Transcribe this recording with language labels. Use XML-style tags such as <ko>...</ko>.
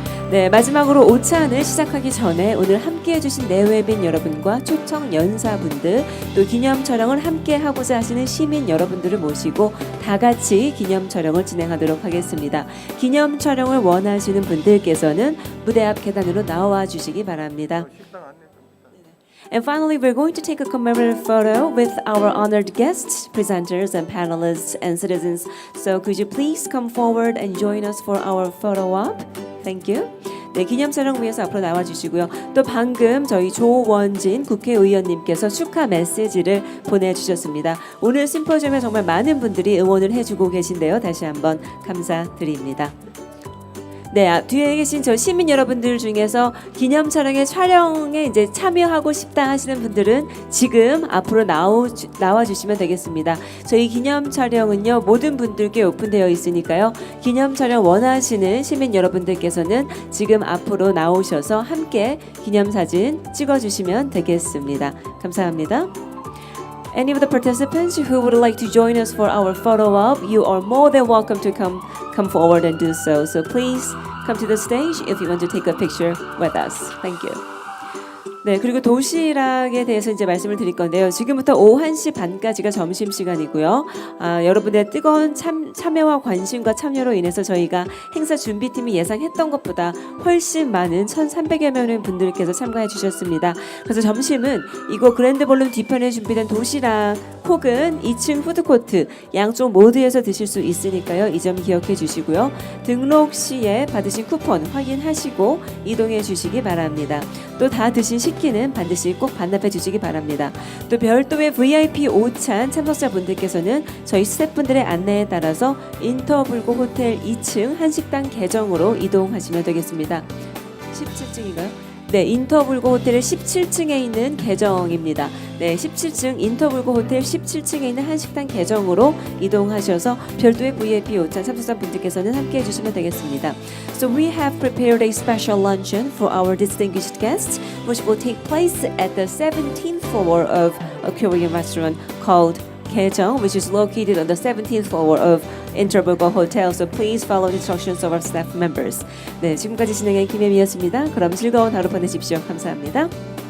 <ko>네, 마지막으로 오찬을 시작하기 전에 오늘 함께해 주신 내외빈 여러분과 초청 연사분들 또 기념 촬영을 함께 하고자 하시는 시민 여러분들을 모시고 다 같이 기념 촬영을 진행하도록 하겠습니다. 기념 촬영을 원하시는 분들께서는 무대 앞 계단으로 나와 주시기 바랍니다.</ko> <en>And finally, we're going to take a commemorative photo with our honored guests, presenters, and panelists and citizens. So could you please come forward and join us for our photo op? Thank you.</en> <ko>네, 기념 촬영 위해서 앞으로 나와 주시고요. 또 방금 저희 조원진 국회의원님께서 축하 메시지를 보내주셨습니다. 오늘 심포지엄에 정말 많은 분들이 응원을 해주고 계신데요. 다시 한번 감사드립니다. 네, 뒤에 계신 저 시민 여러분들 중에서 기념 촬영에 이제 참여하고 싶다 하시는 분들은 지금 앞으로 나와 주시면 되겠습니다. 저희 기념 촬영은요 모든 분들께 오픈되어 있으니까요. 기념 촬영 원하시는 시민 여러분들께서는 지금 앞으로 나오셔서 함께 기념 사진 찍어 주시면 되겠습니다. 감사합니다.</ko> <en>Any of the participants who would like to join us for our photo op, you are more than welcome to come forward and do so. So please come to the stage if you want to take a picture with us. Thank you.</en> <ko>네, 그리고 도시락에 대해서 이제 말씀을 드릴 건데요. 지금부터 오후 1시 반까지가 점심시간이고요. 여러분의 뜨거운 참여와 관심과 참여로 인해서 저희가 행사 준비팀이 예상했던 것보다 훨씬 많은 1,300여 명의 분들께서 참가해 주셨습니다. 그래서 점심은 이곳 그랜드 볼룸 뒤편에 준비된 도시락 혹은 2층 푸드코트 양쪽 모두에서 드실 수 있으니까요. 이 점 기억해 주시고요. 등록 시에 받으신 쿠폰 확인하시고 이동해 주시기 바랍니다. 또 다 드신 식기는 반드시 꼭 반납해 주시기 바랍니다. 또 별도의 VIP 오찬 참석자분들께서는 저희 스태프분들의 안내에 따라서 인터불고 호텔 2층 한식당 계정으로 이동하시면 되겠습니다. 17층인가요? 네, 인터불고 호텔의 17층에 있는 계정입니다. 네, 17층 인터불고 호텔 17층에 있는 한식당 계정으로 이동하셔서 별도의 VIP 오찬 참석자분들께서는 함께해 주시면 되겠습니다.</ko> <en>So we have prepared a special luncheon for our distinguished guests, which will take place at the 17th floor of a Korean restaurant called Gaejong, which is located on the 17th floor of Interbulgo Hotel. So please follow the instructions of our staff members.</en> <ko>네, 지금까지 진행한 김혜미였습니다. 그럼 즐거운 하루 보내십시오. 감사합니다.</ko>